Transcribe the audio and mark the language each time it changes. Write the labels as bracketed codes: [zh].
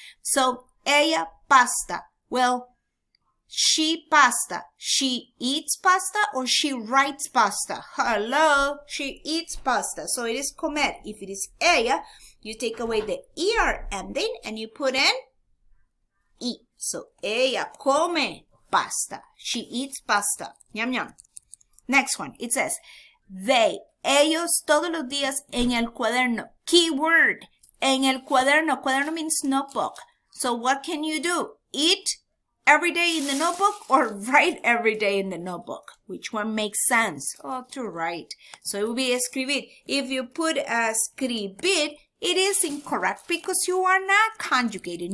[en] So, [es] ella pasta. [en] Well, she pasta. She eats pasta or she writes pasta? Hello, she eats pasta. So it is comer. If it is ella, you take away the ER ending and you put in E. So, [es] ella come pasta. [en] She eats pasta. Yum, yum. Next one, it says, [es] ellos todos los días en el cuaderno. [en] Keyword, [es] en el cuaderno. [en] Cuaderno means notebook. So what can you do? Eat every day in the notebook or write every day in the notebook? Which one makes sense? Oh, to write. So it will be escribir. If you put escribir, it is incorrect because you are not conjugating.